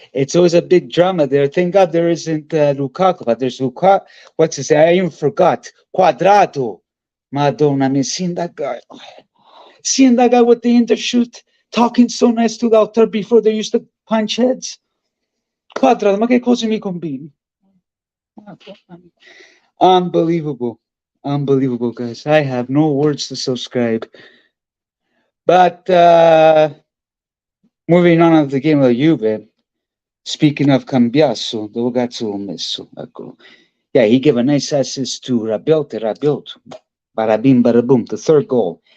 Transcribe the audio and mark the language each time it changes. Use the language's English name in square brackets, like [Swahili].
[English] It's always a big drama there. Thank God there isn't Lukaku, but there's Lukaku. What's his name? I even forgot. Quadrado. Madonna, me seeing that guy. Seeing that guy with the Inter shoot, talking so nice to Lautaro before they used to punch heads. [Italian] Quadrado, ma che cosa mi combini? [English] Unbelievable. Unbelievable, guys. I have no words to subscribe. But moving on to the game of Juve, speaking of Cambiasso, [Italian] dove cazzo l'ho messo? Eccolo. [English] Yeah, he gave a nice assist to Rabiot. Barabim, baraboom, the third goal.